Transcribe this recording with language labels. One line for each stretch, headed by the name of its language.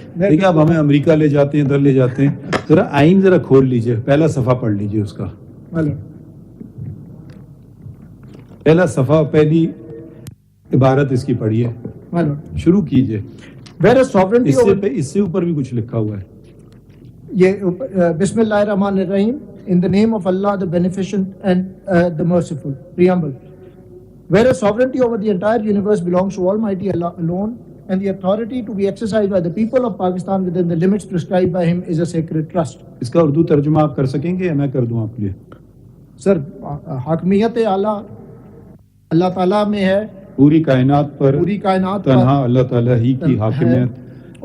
Urdu: دیکھیں آپ ہمیں امریکہ لے جاتے ہیں, ادھر لے جاتے ہیں. ذرا آئین ذرا کھول لیجئے, پہلا صفحہ پڑھ لیجئے اس کا. پہلا صفحہ, پہلی عبارت اس کی پڑھیے, شروع کیجئے. اس سے اوپر بھی کچھ لکھا ہوا ہے.
English: یہ بسم اللہ الرحمن الرحیم, in the name of Allah, the Beneficent and the Merciful. Preamble. Whereas sovereignty over the entire universe belongs to Almighty Allah alone, and the authority to be exercised by the people of Pakistan within the limits prescribed by Him is a sacred trust.
Urdu: اس کا اردو ترجمہ آپ کر سکیں گے یا میں کر دوں آپ کے لیے؟ سر, حاکمیت اعلیٰ اللہ تعالیٰ میں ہے, پوری کائنات پر تنہا اللہ تعالیٰ ہی کی حاکمیت